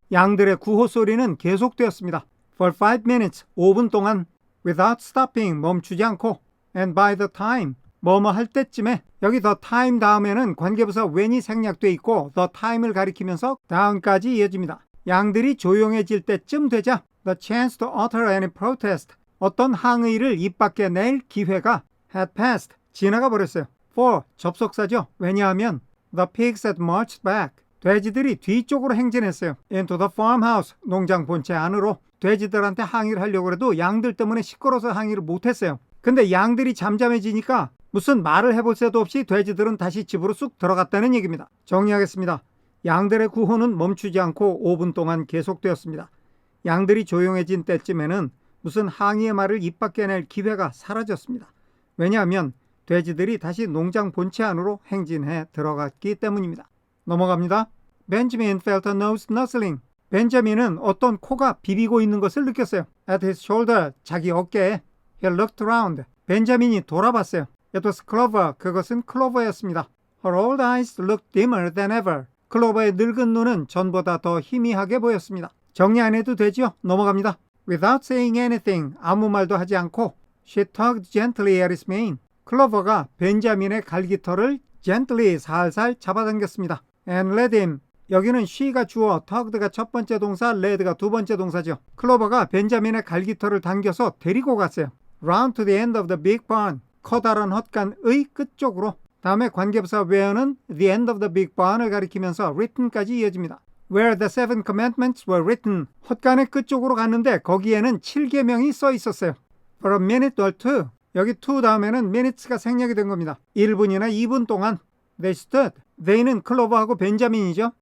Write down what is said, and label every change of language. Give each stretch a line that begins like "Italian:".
Korean: 양들의 구호 소리는 계속되었습니다.
English: For 5 minutes,
Korean: 5분 동안
English: without stopping,
Korean: 멈추지 않고
English: and by the time,
Korean: 뭐뭐 할 때쯤에 여기 the time 다음에는 관계부사 when이 생략돼 있고 the time을 가리키면서 다음까지 이어집니다. 양들이 조용해질 때쯤 되자
English: the chance to utter any protest,
Korean: 어떤 항의를 입 밖에 낼 기회가
English: had passed,
Korean: 지나가 버렸어요. For, 접속사죠.
English: 왜냐하면 the pigs had marched back,
Korean: 돼지들이 뒤쪽으로 행진했어요.
English: Into the farmhouse,
Korean: 농장 본체 안으로. 돼지들한테 항의를 하려고 해도 양들 때문에 시끄러워서 항의를 못했어요. 근데 양들이 잠잠해지니까 무슨 말을 해볼 새도 없이 돼지들은 다시 집으로 쑥 들어갔다는 얘기입니다. 정리하겠습니다. 양들의 구호는 멈추지 않고 5분 동안 계속되었습니다. 양들이 조용해진 때쯤에는 무슨 항의의 말을 입 밖에 낼 기회가 사라졌습니다. 왜냐하면 돼지들이 다시 농장 본체 안으로 행진해 들어갔기 때문입니다. 넘어갑니다.
English: Benjamin felt a nose nuzzling.
Korean: 벤자민은 어떤 코가 비비고 있는 것을 느꼈어요.
English: At his shoulder,
Korean: 자기 어깨에.
English: He looked around.
Korean: 벤자민이 돌아봤어요.
English: It was Clover.
Korean: 그것은 클로버였습니다.
English: Her old eyes looked dimmer than ever.
Korean: 클로버의 늙은 눈은 전보다 더 희미하게 보였습니다. 정리 안 해도 되죠? 넘어갑니다.
English: Without saying anything,
Korean: 아무 말도 하지 않고
English: She tugged gently at his mane.
Korean: 클로버가 벤자민의 갈기털을 gently 살살 잡아당겼습니다.
English: And led him.
Korean: 여기는 she가 주어, tugged가 첫 번째 동사, led가 두 번째 동사죠. 클로버가 벤자민의 갈기털을 당겨서 데리고 갔어요.
English: Round to the end of the big barn.
Korean: 커다란 헛간의 끝쪽으로. 다음에 관계부사 where는 the end of the big barn을 가리키면서 written까지 이어집니다.
English: Where the 7 commandments were written.
Korean: 헛간의 끝쪽으로 갔는데 거기에는 7계명이 써 있었어요.
English: For a minute or two.
Korean: 여기 to 다음에는 minutes가 생략이 된 겁니다. 1분이나 2분 동안
English: they stood.
Korean: they는 클로버하고 벤자민이죠.